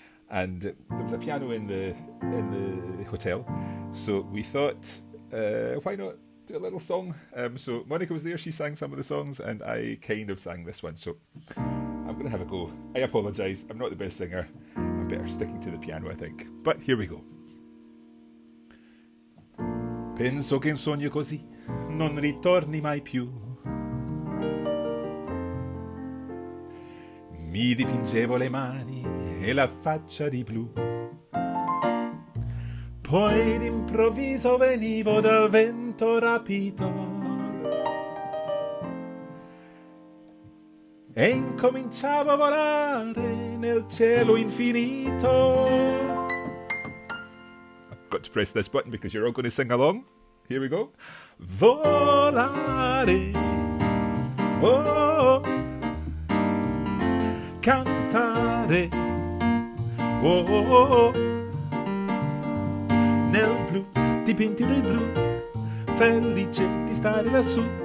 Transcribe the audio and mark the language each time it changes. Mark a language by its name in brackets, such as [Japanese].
[English] And there was a piano in the hotel. So we thought, why not do a little song? So Monica was there, she sang some of the songs, and I kind of sang this one. So I'm going to have a go. I apologise, I'm not the best singer. I'm better sticking to the piano, I think. But here we go. [Italian] Penso che un sogno così non ritorni mai più. Mi dipingevo le mani e la faccia di blu. Poi d'improvviso venivo dal vento rapito e incominciavo a volare nel cielo infinito. [English] I've got to press this button because you're all going to sing along. Here we go. [Italian] Volare, oh, cantare, oh, nel blu, dipinti nel blu, felice di stare lassù.